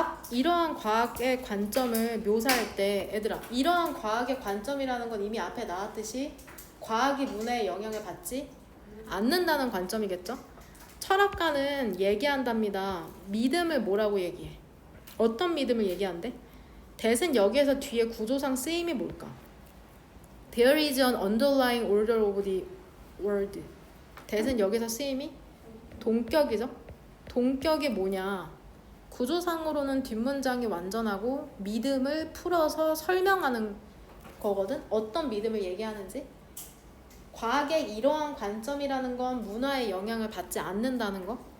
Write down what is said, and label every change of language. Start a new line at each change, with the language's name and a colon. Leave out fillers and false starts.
Korean: 이러한 과학의 관점을 묘사할 때, 얘들아, 이러한 과학의 관점이라는 건 이미 앞에 나왔듯이 과학이 문화에 영향을 받지 않는다는 관점이겠죠? 철학가는 얘기한답니다. 믿음을 뭐라고 얘기해? 어떤 믿음을 얘기한대? 대신 여기에서 뒤에 구조상 쓰임이 뭘까?
English: There is an underlying order of the world.
Korean: 대신 여기서 쓰임이 동격이죠? 동격이 뭐냐? 구조상으로는 뒷문장이 완전하고 믿음을 풀어서 설명하는 거거든? 어떤 믿음을 얘기하는지? 과학의 이러한 관점이라는 건 문화에 영향을 받지 않는다는 거.